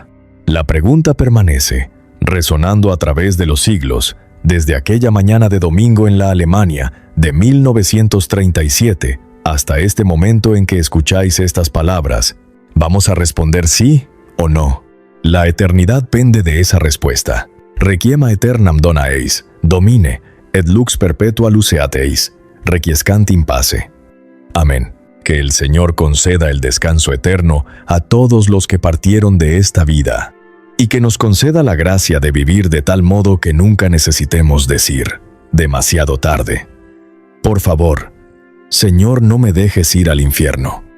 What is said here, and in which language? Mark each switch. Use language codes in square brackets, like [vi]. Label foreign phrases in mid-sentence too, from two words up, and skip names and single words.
[es] La pregunta permanece, resonando a través de los siglos, desde aquella mañana de domingo en la Alemania de 1937 hasta este momento en que escucháis estas palabras. ¿Vamos a responder sí o no? La eternidad pende de esa respuesta. [la] Requiem aeternam dona eis, domine, et lux perpetua luceat eis, requiescant in pace. [es] Amén. Que el Señor conceda el descanso eterno a todos los que partieron de esta vida, y que nos conceda la gracia de vivir de tal modo que nunca necesitemos decir, demasiado tarde. Por favor, Señor, no me dejes ir al infierno.